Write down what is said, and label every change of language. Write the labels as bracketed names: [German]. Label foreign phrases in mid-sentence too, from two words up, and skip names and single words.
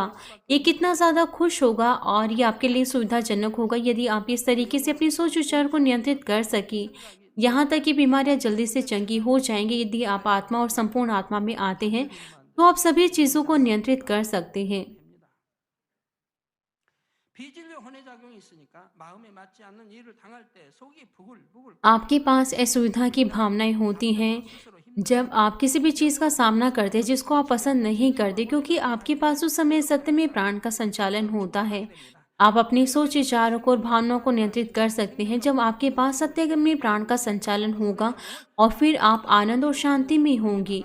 [Hindi] ये कितना ज़्यादा खुश होगा और ये आपके लिए सुविधाजनक होगा यदि आप इस तरीके से अपनी सोच विचार को नियंत्रित कर सकें। यहाँ तक कि बीमारियाँ जल्दी से चंगी हो जाएंगी। यदि आप आत्मा और संपूर्ण आत्मा में आते हैं तो आप सभी चीज़ों को नियंत्रित कर सकते हैं। [Korean] 비진리 혼의 작용이 있으니까 마음에 맞지 않는 일을 당할 때 속이 부글부글 [Hindi] आपके पास असुविधा की भावनाएं होती हैं जब आप किसी भी चीज़ का सामना करते हैं जिसको आप पसंद नहीं करते, क्योंकि आपके पास उस समय सत्य में प्राण का संचालन होता है। आप अपनी सोच, विचारों को और भावनाओं को नियंत्रित कर सकते हैं जब आपके पास सत्य में प्राण का संचालन होगा, और फिर आप आनंद और शांति में होंगी।